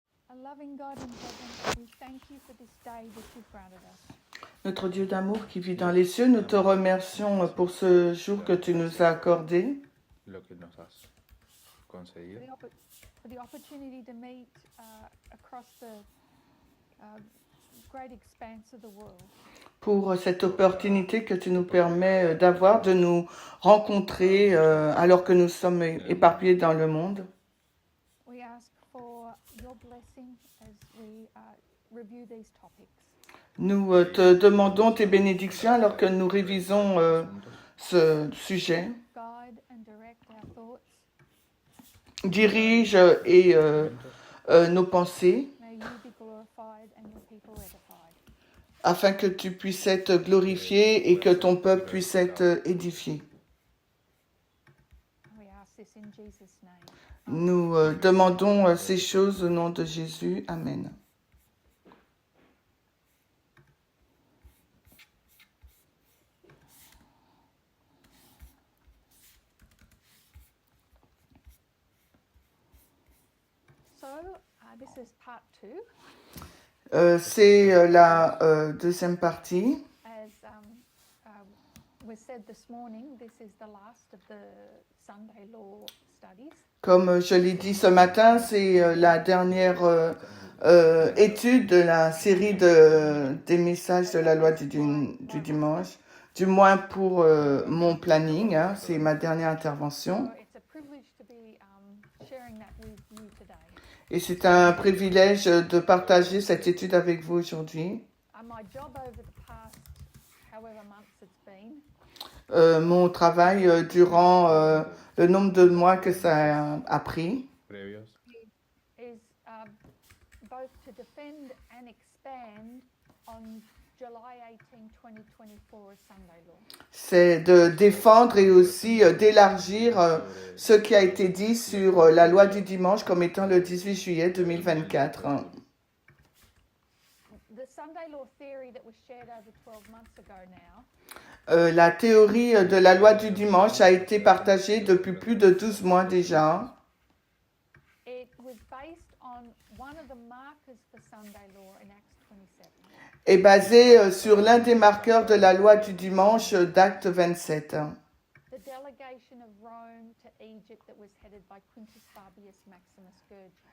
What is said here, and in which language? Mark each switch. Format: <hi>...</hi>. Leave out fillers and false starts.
<en>Our loving God in heaven, we thank you for this day that you've granted us.</en> <fr>Notre Dieu d'amour qui vit dans les cieux, nous te remercions pour ce jour que tu nous as accordé,</fr> <es>lo que nos has concedido,</es> <en>For the opportunity to meet across the great expanse of the world.</en> <fr>pour cette opportunité que tu nous permets d'avoir, de nous rencontrer alors que nous sommes éparpillés dans le monde.</fr> <en>We ask for your blessing as we review these topics.</en> <fr>Nous te demandons tes bénédictions alors que nous révisons ce sujet.</fr> <en>Guide and direct our thoughts.</en> <fr>Dirige et nos pensées</fr> <en>May you be glorified and your people edified.</en> <fr>afin que tu puisses être glorifié et que ton peuple puisse être édifié.</fr> <en>We ask this in Jesus' name.</en> <fr>Nous demandons ces choses au nom de Jésus.</fr> <en>Amen. So this is part 2.</en> <fr>C'est la deuxième partie.</fr> <en>As was said this morning, this is the last of the Sunday law studies.</en> <fr>Comme je l'ai dit ce matin, c'est la dernière étude de la série des messages de la loi du dimanche, du moins pour mon planning, hein, c'est ma dernière intervention.</fr> <en>So it's a privilege to be sharing that with you today.</en> <fr>Et c'est un privilège de partager cette étude avec vous aujourd'hui.</fr> <en>My job over the past however months it's been</en> <fr>Mon travail durant le nombre de mois que ça a pris,</fr> <es>previos,</es> <en>is both to defend and expand on July 18, 2024 as Sunday law.</en> <fr>c'est de défendre et aussi d'élargir ce qui a été dit sur la loi du dimanche comme étant le 18 juillet 2024.</fr> <en>The Sunday law theory that was shared over 12 months ago now</en> <fr>La théorie de la loi du dimanche a été partagée depuis plus de 12 mois déjà.</fr> <en>it was based on one of the markers for Sunday law in Acts 27.</en> <fr>Est basée sur l'un des marqueurs de la loi du dimanche d'Acte 27.</fr> <en>The delegation of Rome to Egypt that was headed by Quintus Fabius Maximus Gurgis.</en>